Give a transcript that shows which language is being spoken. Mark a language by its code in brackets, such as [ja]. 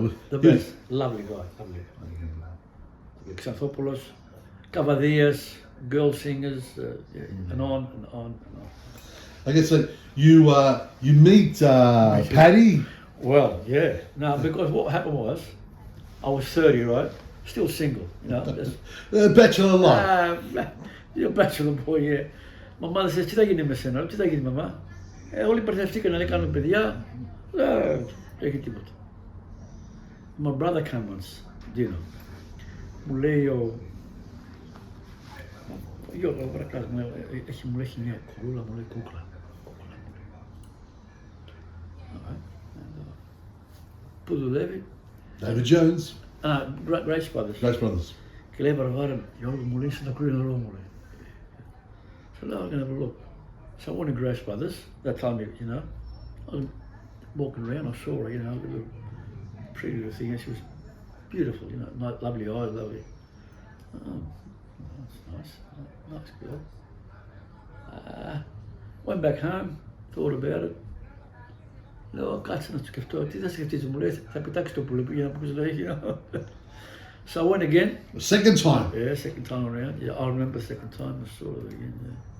[en] the best, lovely guy, lovely. Xanthopoulos, Cavadias, girl singers, and on and on and on. I guess that you meet Patti. Well, yeah. No, because what happened was, I was 30, right? Still single, you know. Bachelor life. You're a bachelor boy, yeah. My mother says, [el] τι θα γίνει με σένα, τι θα γίνει μαμά. Όλοι μπερδευτήκαν να κάνουν παιδιά. Δεν έχει τίποτα. [en] My brother came once, you know. [el] Μου λέει Γιώργο, παρακαλώ, μου λέει μια κουρούλα, μου λέει κούκλα. Πού δουλεύει? [en] David Jones. Grace Brothers. Grace Brothers. [el] Και λέει Βαρβάρα, Γιώργο, μου λέει να κρύο νερό, μου λέει. [en] So now I'm going to have a look. So I went to Grace Brothers, that time, you know. I was walking around, I saw her, you know, a little pretty little thing, and she was beautiful, you know, lovely eyes, lovely. Oh, that's nice, nice girl. Went back home, thought about it. [el] Λέω, κάτσε να το σκεφτώ, τι θα σκεφτείς, μου λέει, θα πετάξει το πουλί, για να πούς λέει, [en] you know. So I went again. Second time? Yeah, second time around. Yeah, I remember second time, I saw it again, yeah.